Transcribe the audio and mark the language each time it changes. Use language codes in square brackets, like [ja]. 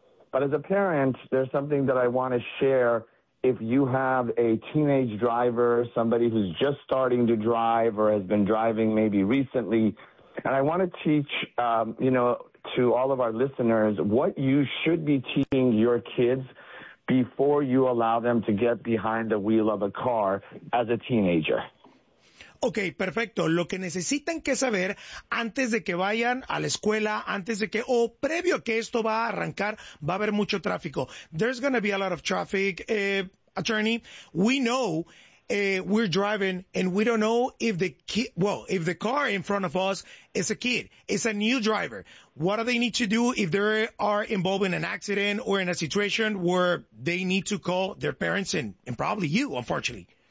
[en] But as a parent, there's something that I want to share. If you have a teenage driver, somebody who's just starting to drive or has been driving maybe recently, and I want to teach, to all of our listeners what you should be teaching your kids before you allow them to get behind the wheel of a car as a teenager. [es] Okay, perfecto. Lo que necesitan que saber antes de que vayan a la escuela, antes de que, o previo a que esto va a arrancar, va a haber mucho tráfico. [en] There's gonna be a lot of traffic, attorney. We know, we're driving and we don't know if the kid, well, if the car in front of us is a kid, it's a new driver. What do they need to do if they are involved in an accident or in a situation where they need to call their parents and probably you, unfortunately?